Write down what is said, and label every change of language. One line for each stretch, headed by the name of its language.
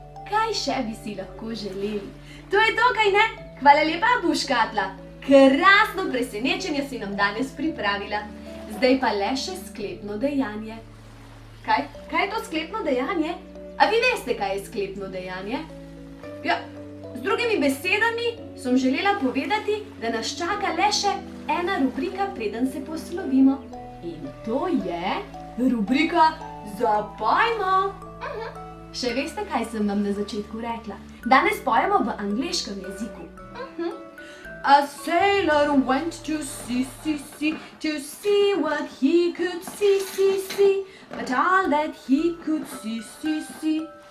Slovenian: Kaj še bi si lahko želeli? To je to, kaj ne? Hvala lepa, Abu škatla. Krasno presenečenje si nam danes pripravila. Zdaj pa le še sklepno dejanje. Kaj je to sklepno dejanje? A vi veste, kaj je sklepno dejanje? Ja. Z drugimi besedami sem želela povedati, da nas čaka le še ena rubrika, preden se poslovimo. In to je rubrika Zapojmo. Še veste, kaj sem vam na začetku rekla? Danes pojemo v angleškem jeziku.
English: A sailor went to sea, to see what he could see, but all that he could see.